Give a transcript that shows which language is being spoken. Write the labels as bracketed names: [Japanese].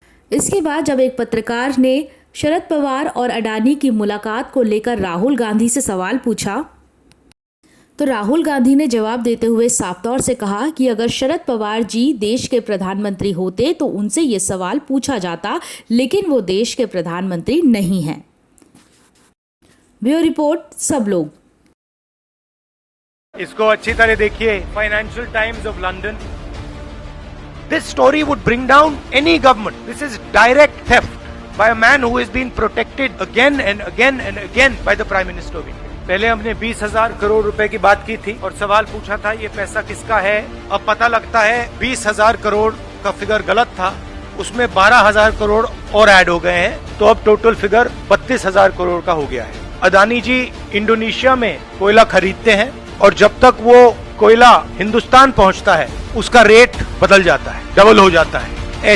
[Hindi] इसके बाद जब एक पत्रकार ने शरद पवार और अडानी की मुलाकात को लेकर राहुल गांधी से सवाल पूछा तो राहुल गांधी ने जवाब देते हुए साफ तौर से कहा कि अगर शरद पवार जी देश के प्रधानमंत्री होते तो उनसे ये सवाल पूछा जाता, लेकिन वो देश के प्रधानमंत्री नहीं हैं। ब्यूरो रिपोर्ट सब लोग। इसको अच्छी तरह देखिए, financial times of London. [English] This story would bring down any government. This is direct theft by a man who has been protected again and again and again by the Prime Minister of India. [Hindi] पहले हमने 20,000 करोड़ रुपए की बात की थी और सवाल पूछा था ये पैसा किसका है। अब पता लगता है 20,000 करोड़ का फिगर गलत था, उसमें 12,000 करोड़ और ऐड हो गए हैं, तो अब टोटल फिगर 32,000 करोड़ का हो गया है। अदानी जी इंडोनेशिया में कोयला खरीदते हैं और जब तक वो कोयला हिंदुस्तान पहुंचता है उसका रेट बदल जाता है, डबल हो जाता है।